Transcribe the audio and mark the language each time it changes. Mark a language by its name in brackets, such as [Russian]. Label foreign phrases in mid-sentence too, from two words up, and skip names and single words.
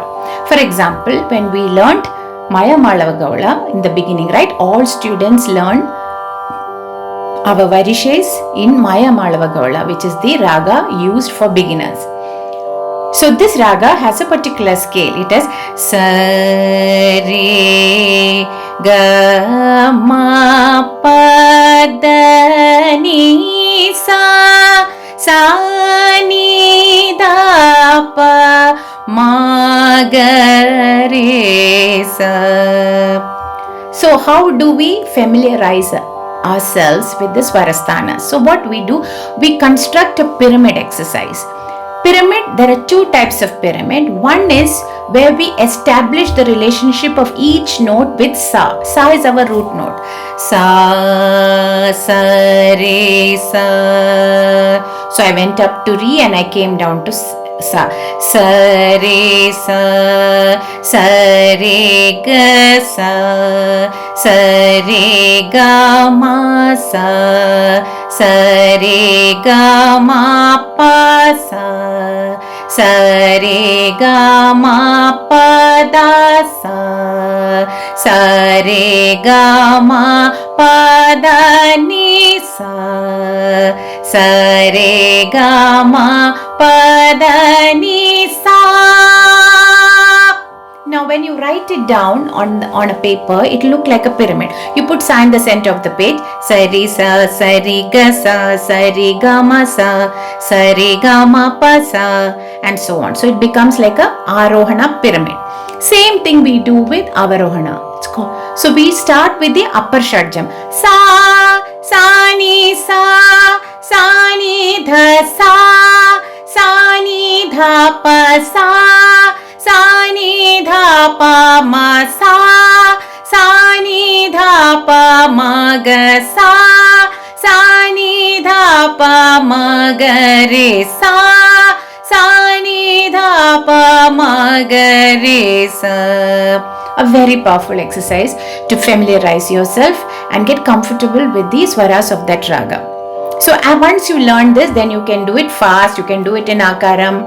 [English] For example, when we learnt Maya Malava Gaula in the beginning, right? All students learn our varishes in Maya Malava Gaula, which is the raga used for beginners. So this raga has a particular scale. It has sa, re, ga, ma, pa, da, ni, sa, ni, da, pa, ma, ga, re, sa. So how do we familiarize ourselves with the swarasthanas? So what we do, we construct a pyramid exercise. Pyramid, there are two types of pyramid. One is where we establish the relationship of each note with sa. Sa is our root note. Sa, sa, re, sa. So I went up to re and I came down to sa. Sa, re, sa, re, ga, sa, re, ga, ma, sa, re, ga, ma, pa, sa, re, ga, ma, pa, da, sa, re, ga, ma, pa, da, ni, sa, re, ga, ma, pa, da, ni, sa. Now when you write it down on a paper, it will look like a pyramid. You put sa in the center of the page. Sa re ga sa re ga ma sa re ga ma pa sa, and so on. So it becomes like a arohana pyramid. Same thing we do with avarohana. It's called. So we start with the upper shadjam. Sa ni dha sa ni dha pa sa ni dha pa ma sa ni dha pa ma ga sa ni dha pa ma ga re sa ni dha pa ma ga re sa. A very powerful exercise to familiarize yourself and get comfortable with the swaras of that raga. So once you learn this, then you can do it fast. You can do it in akaram.